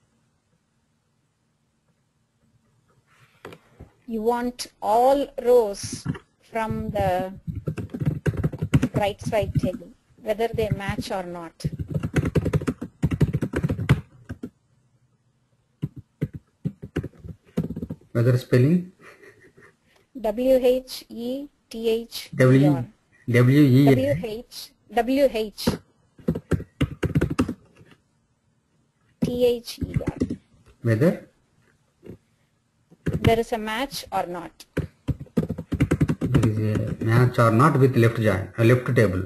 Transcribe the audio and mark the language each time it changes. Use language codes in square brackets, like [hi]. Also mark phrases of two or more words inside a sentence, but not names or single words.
[en] You want all rows from the right side table, whether they match or not. Whether spelling W-H-E-T-H-E-R. W-E W-H-T-H-E-R. whether There is a match or not. there is a match or not with left join, left table.